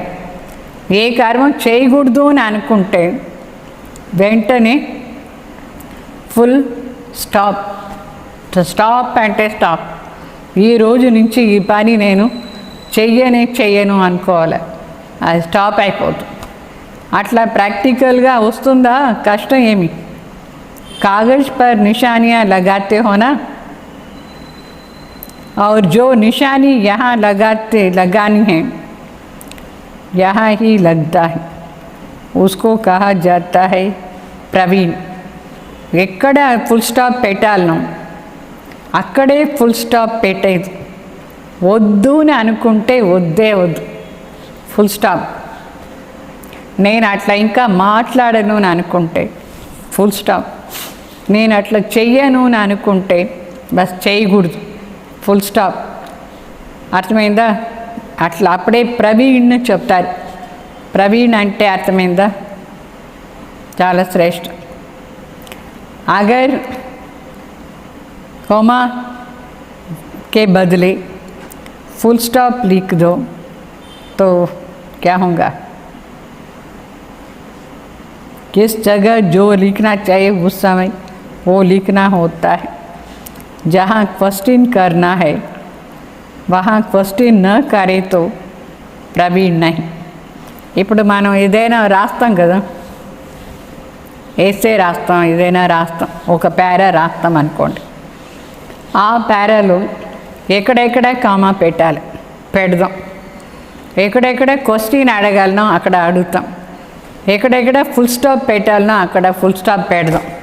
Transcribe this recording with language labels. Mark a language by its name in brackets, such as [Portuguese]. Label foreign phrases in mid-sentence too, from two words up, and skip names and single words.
[Telugu] ఏ కర్మం చేయకూడదు అని అనుకుంటే వెంటనే [English] full stop stop [Telugu] అంటే స్టాప్. ఈ రోజు నుంచి ఈ పని నేను చెయ్యను అనుకోవాలి, అది స్టాప్ అయిపోతుంది. అట్లా ప్రాక్టికల్గా వస్తుందా? కష్టం ఏమి. [Hindi] कागज पर निशानियाँ लगाते हो ना, और जो निशानी यहाँ लगानी है यहाँ ही लगता है, उसको कहा जाता है प्रवीण. [Telugu] ఎక్కడ [English] full stop [Telugu] పెట్టాలను అక్కడే [English] full stop [Telugu] పెట్టేది. వద్దు అని అనుకుంటే వద్దే వద్దు, [English] full stop. [Telugu] నేను అట్లా ఇంకా మాట్లాడను అని అనుకుంటే [English] full stop. [Telugu] నేను అట్లా చెయ్యను అని అనుకుంటే బస్ చేయకూడదు, [English] full stop. [Telugu] అర్థమైందా? అట్లా అప్పుడే ప్రవీణ్ చెప్తారు. ప్రవీణ్ అంటే అర్థమైందా? చాలా శ్రేష్ఠ. [Hindi] अगर कॉमा के बदले [English] full stop [Hindi] लिख दो तो क्या होगा? किस जगह जो लिखना चाहिए उस समय वो लिखना होता है. जहाँ क्वेश्चन करना है वहाँ क्वेश्चन न करे तो प्रवीण नहीं. [Telugu] ఇప్పుడు మనం ఏదైనా రాస్తాం కదా, ఎస్సే రాస్తాం, ఏదైనా రాస్తాం, ఒక పారా రాస్తాం అనుకోండి. ఆ పారాలో ఎక్కడెక్కడ కామా పెడదాం, ఎక్కడెక్కడ క్వశ్చన్ అడగాలనో అక్కడ అడుగుతాం, ఎక్కడెక్కడ [English] full stop [Telugu] పెట్టాలనో అక్కడ [English] full stop [Telugu] పెడదాం.